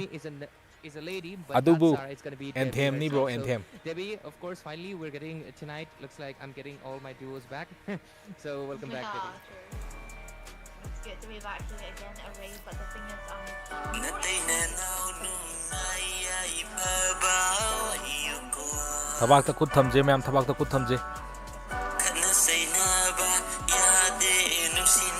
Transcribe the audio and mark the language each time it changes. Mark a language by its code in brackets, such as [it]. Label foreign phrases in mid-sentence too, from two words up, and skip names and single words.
[en] is a lady, but [mni] Adubu [en] it's going to be [mni] Anthem ni bro [en] so, Anthem. Debbie, of course, finally we're getting tonight. Looks like I'm getting all my duos back. So welcome back, Debbie. It's good to be back here again, Array. But the thing is, [mni] Tabak ta khud thamje ma'am tabak ta khud thamje